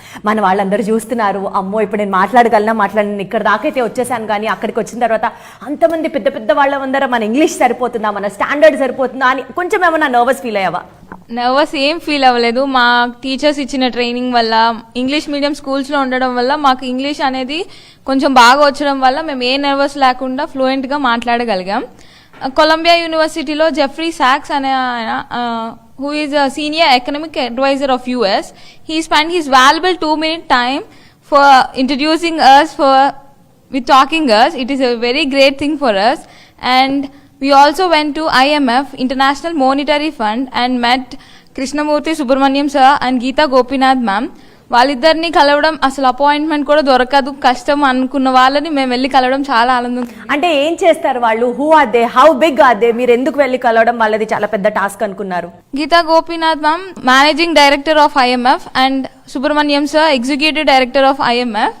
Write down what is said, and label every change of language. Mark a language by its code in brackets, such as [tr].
[te] మన వాళ్ళందరూ చూస్తున్నారు, అమ్మో ఇప్పుడు నేను మాట్లాడను, ఇక్కడ దాకైతే వచ్చేసాను, కానీ అక్కడికి వచ్చిన తర్వాత అంతమంది పెద్ద పెద్ద వాళ్ళ ముందర మన ఇంగ్లీష్ సరిపోతుందా, మన స్టాండర్డ్ సరిపోతుందా అని కొంచెం ఏమన్నా నర్వస్ ఫీల్ అయ్యావా? నర్వస్ ఏం ఫీల్ అవ్వలేదు. మా టీచర్స్ ఇచ్చిన ట్రైనింగ్ వల్ల, ఇంగ్లీష్ మీడియం స్కూల్స్లో ఉండడం వల్ల మాకు ఇంగ్లీష్ అనేది కొంచెం బాగా వచ్చడం వల్ల మేము ఏ నర్వస్ లేకుండా ఫ్లూయెంట్గా మాట్లాడగలిగాం. కొలంబియా యూనివర్సిటీలో జెఫ్రీ సాక్స్ అనే ఆయన, [en] who is a senior economic advisor of US, he spent his valuable 2-minute time for introducing us, with talking us. It is a very great thing for us. And we also went to IMF, International Monetary Fund, and met Krishnamurthy Subramaniam sir and Geeta Gopinath ma'am, [te] వాళ్ళిద్దరిని కలవడం అసలు appointment కూడా దొరకదు, కష్టం అనుకున్న వాళ్ళని మేము వెళ్ళి కలవడం చాలా ఆనందం. అంటే ఏం చేస్తారు వాళ్ళు? [en] Who are they? How big are they? [te] మీరు ఎందుకు వెళ్ళి కలవడం వాళ్ళది చాలా పెద్ద టాస్క్ అనుకున్నారు? [en] Gita Gopinath ma'am managing director of IMF and Subrahmanyam sir executive director of IMF.